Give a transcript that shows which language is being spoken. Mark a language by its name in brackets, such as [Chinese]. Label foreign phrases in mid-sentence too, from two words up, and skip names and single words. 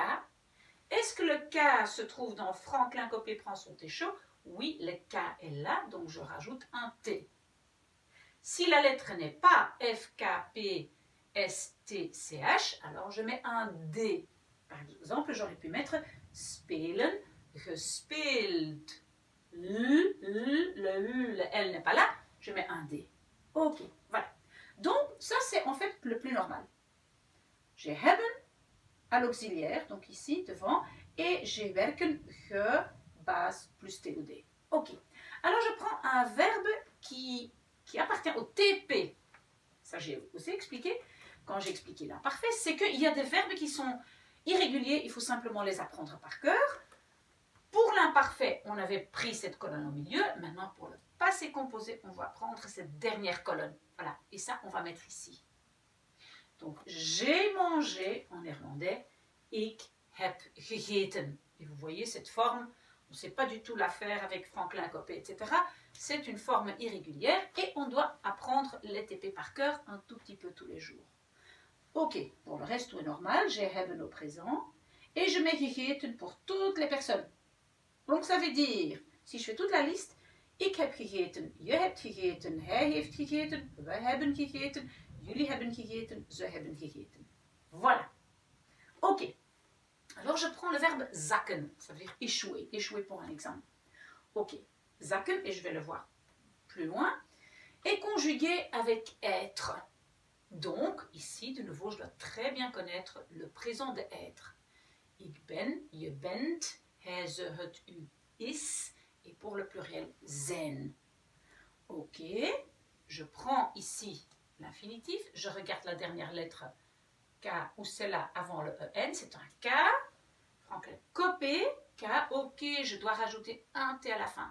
[French] Est-ce que le K se trouve dans Franklin Copé prend son thé chaud? Oui, le K est là, donc je rajoute un T. Si la lettre n'est pas F, K, P, S, T, C, H, alors je mets un D. Par exemple, j'aurais pu mettre [Dutch] spelen, gespeeld. [French] Le U, le L n'est pas là, je mets un D. Ok, voilà. Donc, ça c'est en fait le plus normal. J'ai hebben à l'auxiliaire, donc ici devant, et j'ai werken, ge, base plus TOD. Ok. Alors je prends un verbe qui appartient au TP. Ça j'ai aussi expliqué quand j'ai expliqué l'imparfait, c'est qu'il y a des verbes qui sont irréguliers, il faut simplement les apprendre par cœur. Pour l'imparfait, on avait pris cette colonne au milieu. Maintenant, pour le passé composé, on va prendre cette dernière colonne. Voilà. Et ça, on va mettre ici. Donc, j'ai mangé, en néerlandais, [Dutch] ik heb gegeten. [French] Et vous voyez cette forme, on ne sait pas du tout la faire avec Franklin Copé, etc. C'est une forme irrégulière et on doit apprendre les TP par cœur un tout petit peu tous les jours. Ok, pour le reste, tout est normal. J'ai hebben au présent. Et je mets gegeten pour toutes les personnes. Donc ça veut dire, si je fais toute la liste, [Dutch] ik heb gegeten, je hebt gegeten, hij heeft gegeten, we hebben gegeten, jullie hebben gegeten, ze hebben gegeten. [French] Voilà. Ok. Alors je prends le verbe zakken, ça veut dire échouer, échouer pour un examen. Ok. Zakken, et je vais le voir plus loin, est conjugué avec être. Donc, ici, de nouveau, je dois très bien connaître le présent de être. [Dutch] Ik ben, je bent, hij, ze, het, u is, [French] et pour le pluriel, zijn. Ok, je prends ici l'infinitif, je regarde la dernière lettre K ou celle-là avant le EN, c'est un K. Franklin Copé, K, ok, je dois rajouter un T à la fin.